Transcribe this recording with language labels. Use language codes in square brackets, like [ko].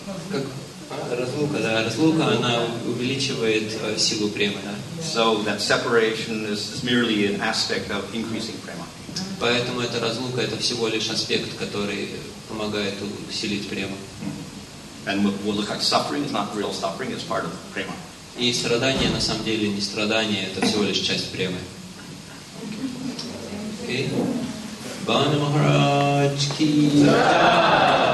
[ru] Как разлука, да, разлука, она увеличивает силу премы, да. [en] So that separation is merely an aspect of increasing prema. [ru] Поэтому эта разлука, это всего лишь аспект, который помогает усилить прему. [en] And we'll look at suffering is not real suffering, it's part of prema. [ru] И страдание на самом деле не страдание, это всего лишь часть премы. Окей? Бхану Махарадж ки джай.